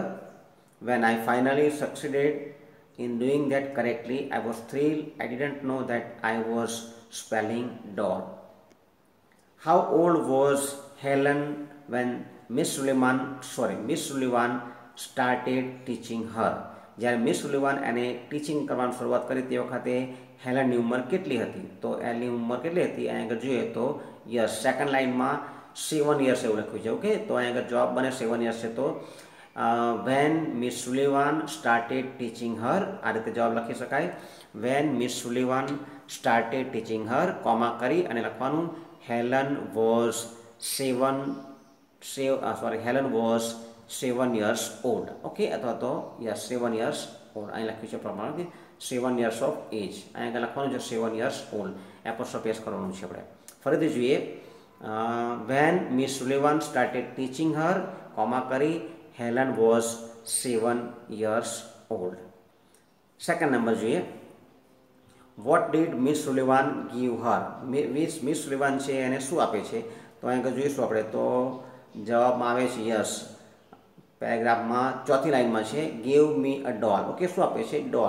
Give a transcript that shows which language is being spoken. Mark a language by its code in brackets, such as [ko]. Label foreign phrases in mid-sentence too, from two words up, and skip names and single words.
[en] When I finally succeeded in doing that correctly, I was thrilled. I didn't know that I was spelling doll. How old was Helen when Miss Sullivan started teaching her? [gu] જ્યારે મિસ સુલિવાન એને ટીચિંગ કરવાની શરૂઆત કરી તે વખતે હેલનની ઉંમર કેટલી હતી? તો એની ઉંમર કેટલી હતી? અહીં આગળ જોઈએ તો યસ, સેકન્ડ લાઇનમાં 7 years એવું લખ્યું છે. ઓકે, તો અહીં આગળ જવાબ બને 7 years છે. તો [en] when Miss Sullivan started teaching her, [gu] આ રીતે જવાબ લખી શકાય. [en] When Miss Sullivan started teaching her, [gu] કોમા કરી અને લખવાનું [en] Helen was 7 years old. [gu] ઓકે, અથવા તો યસ 7 years old અહીં લખ્યું છે પ્રમાણે 7 years of age. અહીં આગળ લખવાનું છે 7 years old, [en] apostrophe s [gu] કરવાનું છે આપણે. ફરીથી જોઈએ, [en] when Miss Sullivan started teaching her, [gu] કોમા કરી [en] Helen was 7 years old. second number જોઈએ, what did Miss Sullivan give her? [gu] મિસ સુલિવાન છે એને શું આપે છે? તો અહીં આગળ જોઈશું આપણે. તો જવાબમાં આવે છે યસ, પેરેગ્રાફમાં ચોથી લાઇનમાં છે [en] gave me a doll. [gu] ઓકે, શું આપે છે? ડોલ.